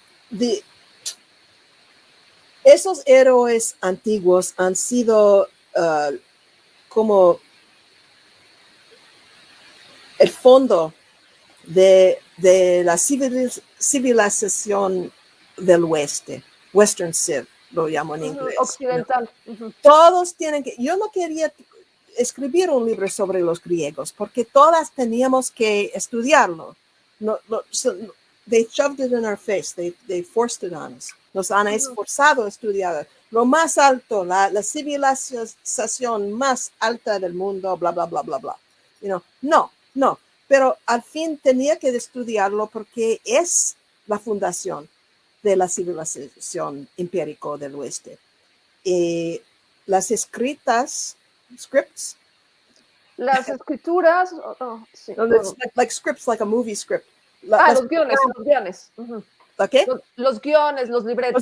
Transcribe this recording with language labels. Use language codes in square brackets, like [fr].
[es] De, esos héroes antiguos han sido como el fondo de la civilización del oeste, Western Civ, lo llamo en inglés. occidental. Todos tienen que, yo no quería escribir un libro sobre los griegos, porque todas teníamos que estudiarlo. [en] No, they shoved it in our face, they forced it on us. [es] Nos han esforzado a estudiar lo más alto, la civilización más alta del mundo, bla, bla, bla, bla, bla. No, pero al fin tenía que estudiarlo porque es la fundación de la civilización empírica del oeste. Las scripts. Las escrituras, sí. [en] No, like scripts, like a movie script. [es] Los guiones, los guiones. ¿Okay? Los guiones, los libretos.